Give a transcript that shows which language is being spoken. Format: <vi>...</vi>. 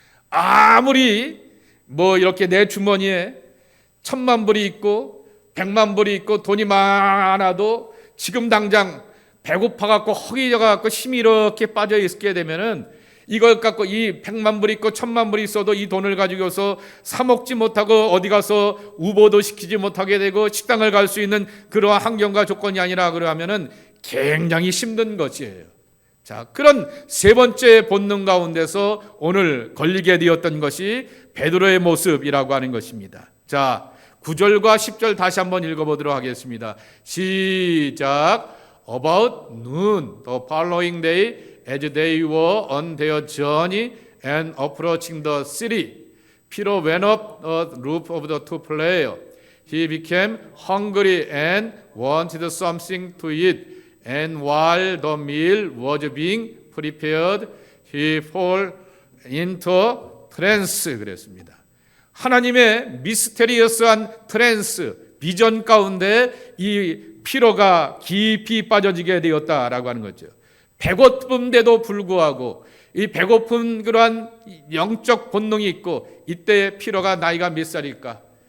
<ko>아무리 이렇게 내 주머니에 1,000만 불이 있고 100만 불이 있고 돈이 많아도 지금 당장 배고파갖고 허기져갖고 힘이 이렇게 빠져 있게 되면은 이걸 갖고 이 100만 불이 있고 1,000만 불이 있어도 이 돈을 가지고서 사 먹지 못하고 어디 가서 우보도 시키지 못하게 되고 식당을 갈 수 있는 그러한 환경과 조건이 아니라 그러면은 굉장히 힘든 것이에요. 자, 그런 세 번째 본능 가운데서 오늘 걸리게 되었던 것이 베드로의 모습이라고 하는 것입니다. 자, 9절과 10절 다시 한번 읽어보도록 하겠습니다. 시작.</ko> <en>About noon, the following day, as they were on their journey and approaching the city, Peter went up the roof of the two places. He became hungry and wanted something to eat. And while the meal was being prepared, he fell into trance.</en> <ko>그랬습니다. 하나님의 미스테리어스한 트랜스, 비전 가운데 이 피로가 깊이 빠져지게 되었다라고 하는 거죠. 배고픔인데도 불구하고 이 배고픈 그러한 영적 본능이 있고, 이때 피로가 나이가 몇 살일까?</ko>